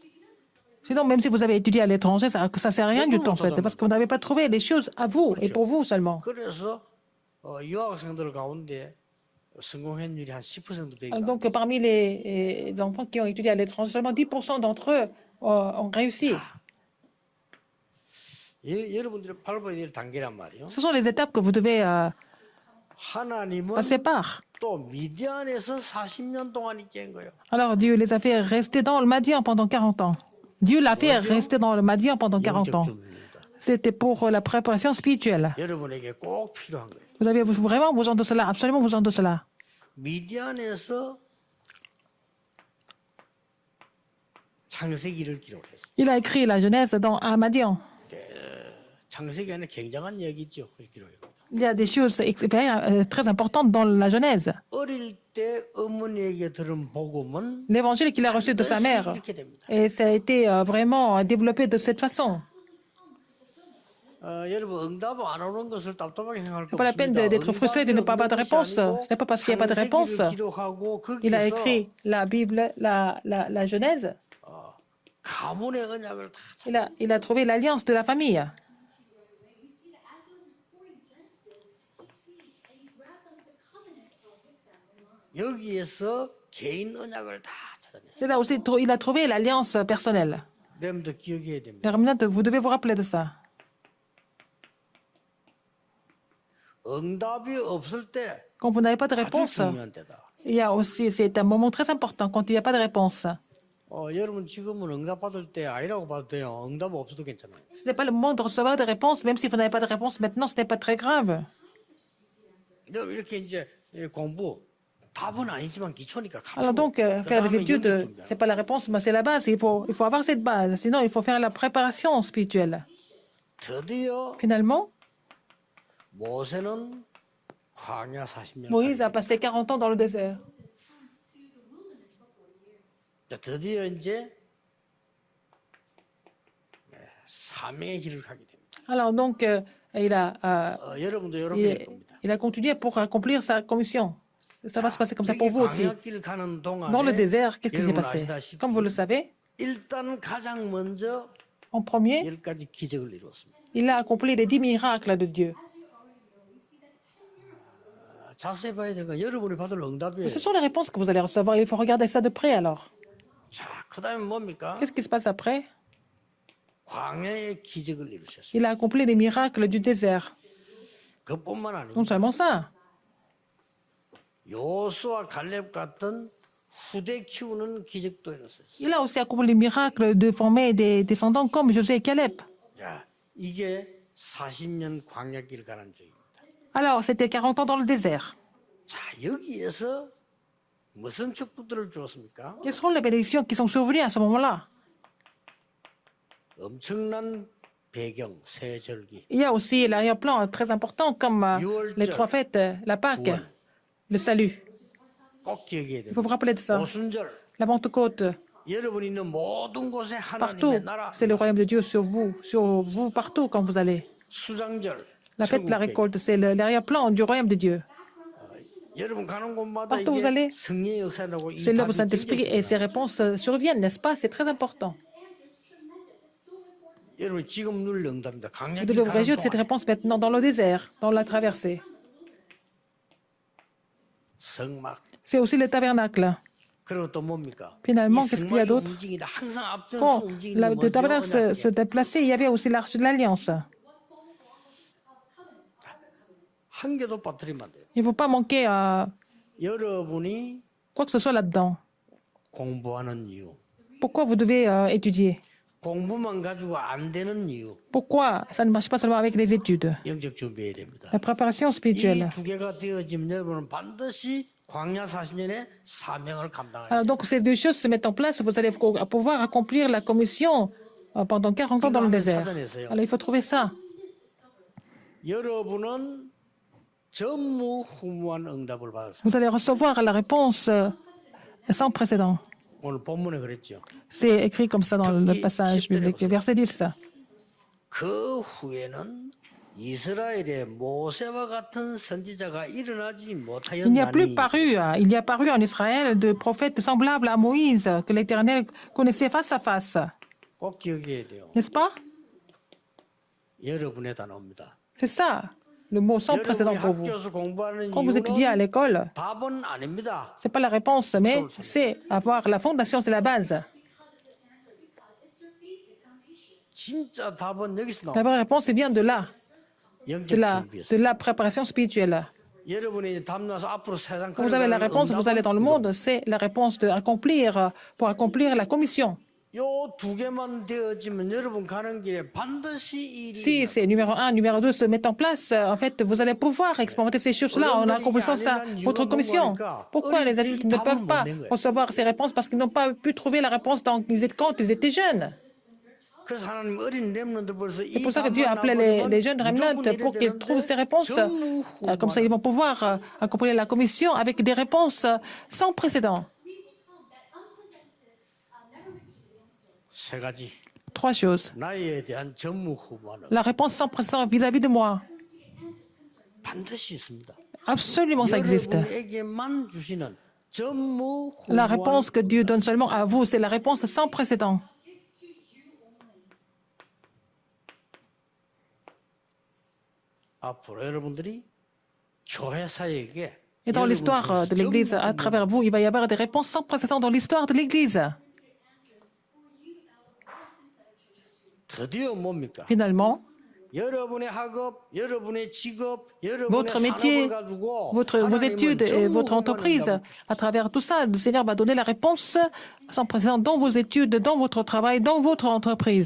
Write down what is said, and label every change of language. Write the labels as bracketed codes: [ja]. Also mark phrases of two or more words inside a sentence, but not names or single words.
[fr] Sinon, même si vous avez étudié à l'étranger, ça ne sert à rien du tout, en fait, parce que vous n'avez pas trouvé les choses à vous et pour vous seulement. [ko] 그래서 유학생들 가운데 성공률이 한 10% 되니까 [fr] Donc, parmi les enfants qui ont étudié à l'étranger, seulement 10% d'entre eux ont réussi. [ko] 여러분들이 밟아야 될 단계란 말이에요. [fr] Ce sont les étapes que vous devez [ko] 하나님은 [fr] passer par. [ko] 또 미디안에서 40년 동안 있게 한 거예요. [fr] Alors, Dieu les a fait rester dans le Madian pendant 40 ans. Dieu l'a fait rester dans le Madian pendant 40 ans. [ko] 영적 준비입니다. [fr] C'était pour la préparation spirituelle. [ko] 여러분에게 꼭 필요한 거예요. [fr] Vous avez vraiment besoin de cela, absolument besoin de cela. [ko] 미디안에서 창세기를 기록했어요. [fr] Il a écrit la Genèse à Madian. [ko] 창세기 안에 굉장한 얘기죠. 기록했고. [fr] Il y a des choses très importantes dans la Genèse. [ko] 어릴 때 어머니에게 들은 복음은 [fr] L'évangile qu'il a reçu de sa mère. [ko] 이렇게 됩니다. [fr] Et ça a été vraiment développé de cette façon. [ko] 여러분 응답 안 오는 것을 답답하게 생각할 거 [fr] C'est pas la peine d'être frustré de ne pas avoir de réponse. Ce n'est pas parce qu'il n'y a pas de réponse. [ko] 기록하고 [fr] Il a [ko] 거기서 [fr] écrit la Bible, la Genèse. [ko] 가문의 언약을 다 [fr] Il a trouvé l'alliance de la famille. [ko] 여기에서 개인 언약을 다 찾아내요. [fr] C'est là aussi, il a trouvé l'alliance personnelle. [ko] 여러분도 기억해야 됩니다. [fr] Les remnants, vous devez vous rappeler de ça. [ko] 응답이 없을 때 [fr] Quand vous n'avez pas de [ko] 아주 [fr] réponse, [ko] 중요한 때다. [fr] il y a aussi, c'est un moment très important quand il n'y a pas de réponse. [ko] 여러분 지금은 응답 받을 때 아니라고 봐도 돼요. 응답 없어도 괜찮아요. [fr] Ce n'est pas le moment de recevoir des réponses, même si vous n'avez pas de réponse maintenant, ce n'est pas très grave. [ko] 여러분 이렇게 이제 공부 답은 아니지만 기초니까 [fr] Alors donc, faire des études, ce n'est pas la réponse, mais c'est la base. Il faut avoir cette base. Sinon, il faut faire la préparation spirituelle. [ko] 드디어 [fr] Finalement, [ko] 모세는 광야 40년. [fr] Moïse a passé 40 ans dans le désert. [ko] 드디어 이제 사명의 길을 가게 됩니다. [fr] Alors donc, [ko] 여러분도 이렇게 될 겁니다. [fr] il a continué pour accomplir sa commission. Ça va se passer comme ça pour vous aussi. [ko] 광야길 가는 동안에 [fr] Dans le désert, qu'est-ce qui s'est [ko] 여러분 [fr] passé? [ko] 아시다시피 [fr] Comme vous le savez, [ko] 일단 가장 먼저 [fr] en premier, [ko] 10가지 기적을 이루었습니다. [fr] il a accompli les 10 miracles de Dieu. [ko] 자세히 봐야 될 건 여러분이 받을 응답이에요. [fr] Ce sont les réponses que vous allez recevoir. Il faut regarder ça de près alors. [ko] 자, 그다음에 뭡니까? [fr] Qu'est-ce qui se passe après? [ko] 광야의 기적을 이루셨습니다. [fr] Il a accompli les miracles du désert. [ko] 그뿐만 [fr] Non [ko] 아니고 [fr] seulement ça, [ko] 요수와 갈렙 같은 후대 키우는 기적도 이뤘어요. [fr] il a aussi accompli les miracles de former des descendants comme Josué et Caleb. [ko] 자, 이게 40년 광야길 가는 중입니다. [fr] Alors, c'était 40 ans dans le désert. [ko] 자, 여기에서 무슨 축복들을 주었습니까? [fr] Quelles sont les bénédictions qui sont survenues à ce moment-là? [ko] 엄청난 배경, 새 절기, [fr] Il y a aussi l'arrière-plan très important comme les 3 fêtes, la Pâque, le salut. [ko] 꼭 기억해야 [fr] Il faut vous [ko] 됩니다. [fr] rappeler de ça. [ko] 오순절, [fr] La Pentecôte, [ko] 여러분이 있는 모든 곳에 [fr] partout, [ko] 하나님의 나라, [fr] c'est le royaume de Dieu sur vous partout quand vous allez. [ko] 수장절, [fr] La fête de la [ko] 천국 배경. [fr] récolte, c'est l'arrière-plan du royaume de Dieu. [ko] 여러분 가는 곳마다 [fr] Partout où vous [ko] 이게 [fr] allez, [ko] 성령의 역사라고 이 [fr] c'est l'œuvre du [ko] 답이 [fr] Saint-Esprit et ses [ko] 굉장히 [fr] réponses surviennent, n'est-ce pas? C'est très important. [ko] 여러분 지금 누릴 응답입니다. [fr] Vous [ko] 강약이 [fr] devez vous [ko] 가는 [fr] réjouir de cette [ko] 동안에 [fr] réponse maintenant dans le désert, dans la traversée. [ko] 성막 [fr] C'est aussi le tabernacle. [ko] 그리고 또 뭡니까? [fr] Finalement, [ko] 이 [fr] qu'est-ce qu'il y a [ko] 성막이 [fr] d'autre? [ko] 움직이다 항상 앞서서 [fr] Quand [ko] 움직이는 [fr] le [ko] 뭐죠? [fr] tabernacle se [ko] 언약이에요. [fr] déplaçait, il y avait aussi l'arche de l'Alliance. [ko] 한 개도 빠뜨리면 안 돼요. [fr] Il ne faut pas manquer à [ko] 여러분이 [fr] quoi que ce soit là-dedans. [ko] 공부하는 이유, [fr] Pourquoi vous devez étudier? [ko] 공부만 가지고 안 되는 이유, [fr] Pourquoi ça ne marche pas seulement avec les études? [ko] 영적 준비해야 됩니다. [fr] La préparation [ko] 이 [fr] spirituelle. [ko] 두 개가 되어지면 여러분은 반드시 광야 40년의 사명을 감당해야 [fr] Alors, [ko] 돼요. [fr] donc, ces 2 choses se mettent en place, vous allez pouvoir accomplir la commission pendant 40 ans dans le désert. Alors, il faut trouver ça. [ko] 여러분은 전무후무한 응답을 받았어요. [fr] Vous allez recevoir la réponse sans précédent. [ko] 오늘 본문에 그랬죠. [fr] C'est écrit comme ça dans le passage biblique, verset 10. [ko] 그 후에는 이스라엘의 모세와 같은 선지자가 일어나지 [fr] Il n'y a plus [ko] 못하였나니 [fr] il y a paru en Israël de prophètes semblables à Moïse que l'Éternel connaissait face à face. [ko] 꼭 기억해야 돼요. [fr] N'est-ce pas? [ko] 여러분의 단어입니다. [fr] C'est ça, le mot sans précédent [ko] 여러분이 [fr] pour vous. [ko] 학교에서 공부하는 [fr] Quand vous étudiez à [ko] 이유는 [fr] l'école, [ko] 답은 아닙니다. [fr] ce n'est pas la réponse, mais c'est avoir la fondation, c'est la base. [ko] 진짜 답은 여기서 [fr] La [ko] 나옵니다. [fr] vraie réponse vient de là, [ko] 영적 [fr] de [ko] 준비에서. [fr] la préparation spirituelle. [ko] 여러분이 답 나서 앞으로 세상 [fr] Quand vous avez la [ko] 걸어가는 [fr] réponse, vous allez dans le monde, c'est la réponse pour accomplir la commission. [ko] 요두 개만 되어지면 여러분 가는 길에 반드시 이 일이 [fr] Si c'est numéro 1, numéro 2 se mettent en place, en fait, vous allez pouvoir expérimenter ces choses-là en accomplissant ça, votre commission. Pourquoi les adultes ne peuvent pas recevoir ces réponses? Parce qu'ils n'ont pas pu trouver la réponse quand ils étaient jeunes. [ko] 그래서 하나님 어린 렘넌트들 벌써 [fr] C'est pour ça que Dieu a appelé les jeunes remnants pour qu'ils trouvent ces réponses. Comme ça, ils vont pouvoir accomplir la commission avec des réponses sans précédent. [ko] 세 가지 [fr] 3 choses. [ko] 나에 대한 전무후무한 [fr] La réponse sans précédent vis-à-vis de moi. [ko] 반드시 있습니다. [fr] Absolument, ça existe. [ko] 여러분에게만 주시는 전무후무한 [fr] La réponse que Dieu donne seulement à vous, c'est la réponse sans précédent. [ko] 앞으로 여러분들이 교회 사역에 [fr] Et dans l'histoire de l'Église, à travers vous, il va y avoir des réponses sans précédent dans l'histoire de l'Église. [ko] 드디어 뭡니까? [fr] Finalement, [ko] 여러분의 학업, 여러분의 직업, 여러분의 [fr] votre métier, [ko] 산업을 가지고 [fr] vos études et votre entreprise, à travers tout ça, le Seigneur va donner la réponse sans précédent dans vos études, dans votre travail, dans votre entreprise.